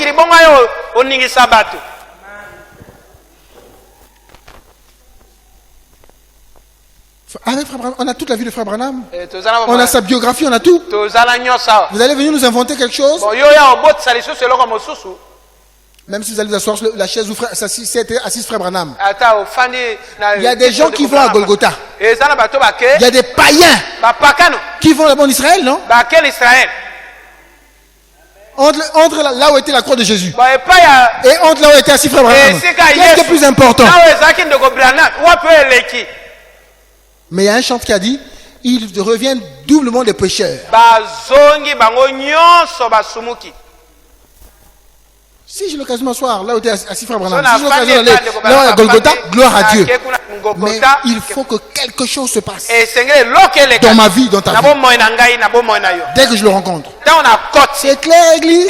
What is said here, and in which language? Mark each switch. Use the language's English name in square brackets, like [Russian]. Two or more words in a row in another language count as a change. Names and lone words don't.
[French] Avec Frère Branham, on a toute la vie de Frère Branham. On a sa biographie, on a tout. Vous allez venir nous inventer quelque chose. Même si vous allez vous asseoir sur la chaise où c'était assis frère Branham. [Lingala] ata ofandi na [French] Il y a des gens qui vont à Golgotha. [Lingala] eza na bato bake [French] Il y a des païens [Lingala] bapakano [French] qui vont là-bas en Israël, non? [Lingala] bake l'Israël [French] Entre là où était la croix de Jésus [Lingala] ba epai ya [French] et entre là où était assis frère Branham. Qu'est-ce qui est plus important? [Lingala] na ezaki ndeko Branham wapi eleki [French] Mais il y a un chant qui a dit, ils reviennent doublement des pécheurs. [Lingala] bazongi bango nyonso basumuki. [French] Si j'ai l'occasion de m'asseoir là où était assis frère Branham, So si j'ai l'occasion d'aller là où à Golgotha, gloire à Dieu. Mais il faut que quelque chose se passe dans ma vie, dans ta vie. Dès que je le rencontre. C'est clair, Église?